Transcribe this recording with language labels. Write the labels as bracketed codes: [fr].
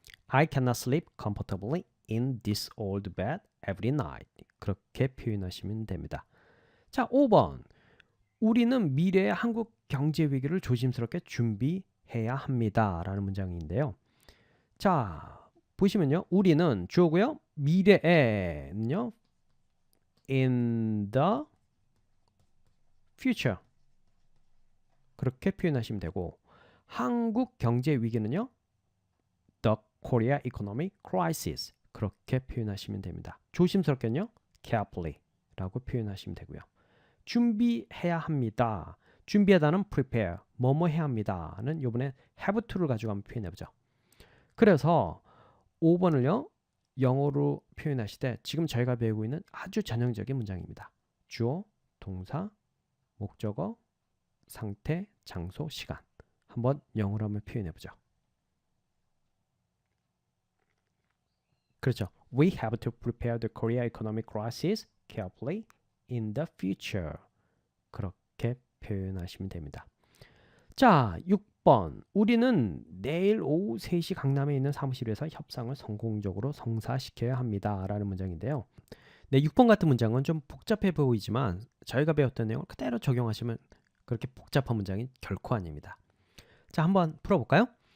[en] I cannot sleep comfortably in this old bed every night. [ko] 그렇게 표현하시면 됩니다. 자, 5번. 우리는 미래의 한국 경제 위기를 조심스럽게 준비해야 합니다. 라는 문장인데요. 자, 보시면요. 우리는 주어고요. 미래에는요. [en] in the future. [ko] 그렇게 표현하시면 되고 한국 경제 위기는요. [en] The Korea Economic Crisis. [ko] 그렇게 표현하시면 됩니다. 조심스럽게는요. carefully 라고 표현하시면 되고요. 준비해야 합니다. 준비하다는 prepare, 뭐뭐 해야 합니다는 이번에 have to를 가지고 한번 표현해보죠. 그래서 5번을요. 영어로 표현하실 때 지금 저희가 배우고 있는 아주 전형적인 문장입니다. 주어, 동사, 목적어, 상태, 장소, 시간. 한번 영어로 한번 표현해보죠. 그렇죠. [en] We have to prepare the Korea economic crisis carefully in the future. [ko] 그렇게 표현하시면 됩니다. 자, 6번. 우리는 내일 오후 3시 강남에 있는 사무실에서 협상을 성공적으로 성사시켜야 합니다. 라는 문장인데요. 네, 6번 같은 문장은 좀 복잡해 보이지만 저희가 배웠던 내용을 그대로 적용하시면 그렇게 복잡한 문장이 결코 아닙니다. 자, 한번 풀어볼까요?